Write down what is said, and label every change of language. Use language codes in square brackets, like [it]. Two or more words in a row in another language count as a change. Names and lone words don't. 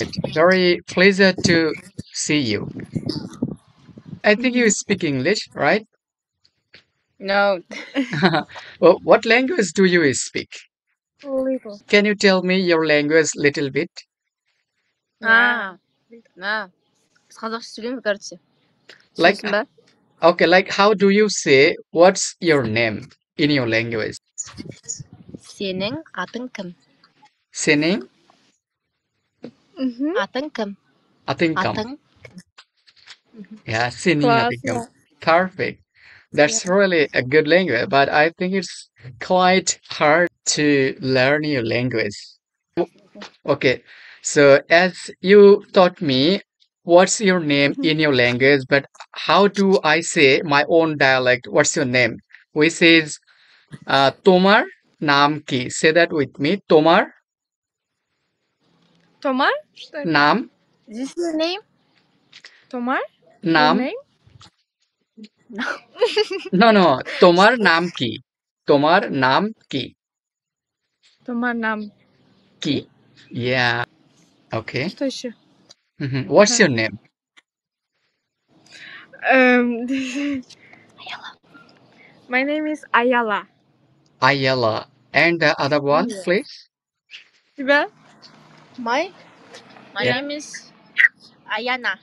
[en] Very pleasure to see you. I think you speak English, right? No. Well, what language do you speak? Little. Can you tell me your language little bit? Yeah. 아, [kk] біз қазақша сөйлейміз, короче. [en] Like, [kk] Түсінесің ба? [en] okay, like how do you say what's your name in your language? [kk] Сенің атың кім? Senin Атың кім? Atinkam. Атың? [en] Yeah, Senin [kk] Класс, Atinkam. [en] yeah. Perfect. That's really a good language, but I think it's quite hard to learn your language. Okay, so as you taught me, what's your name in your language, but how do I say my own dialect? What's your name? We says, [bn] তোমার নাম কি. [en] Say that with me. Tomar Tomar? naam Is this your name? Tomar? Your naam. name? No, no. [bn] তোমার নাম কি. তোমার নাম কি. তোমার নাম. [en] Ki. Yeah. Okay. [ru] Что еще? [en] What's your name? My name is Ayala. Ayala. And the other one, Yeah. please. Тебя? My Yeah. name is Ayana.